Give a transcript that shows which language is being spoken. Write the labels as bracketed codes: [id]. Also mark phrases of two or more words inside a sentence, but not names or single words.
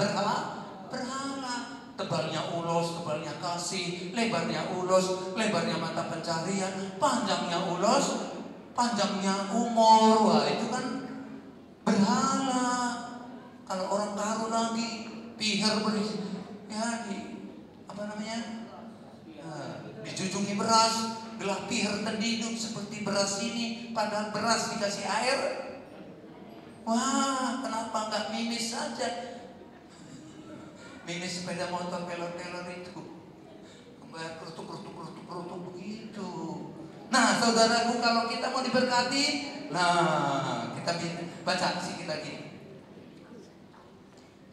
[id] Tebalnya ulos, tebalnya kasih, lebarnya ulos, lebarnya mata pencarian, panjangnya ulos, panjangnya umur. Wah, itu kan berhala. Kalau orang karo lagi [btx] piher beri, [id] ya dijujungi beras, [btx] gelah piher terdiduk [id] seperti beras ini, padahal beras dikasih air. Wah, kenapa nggak mimis saja? Minis sepeda motor pelor-pelor itu kerutuk begitu. Nah saudaraku, kalau kita mau diberkati, nah kita baca sedikit lagi.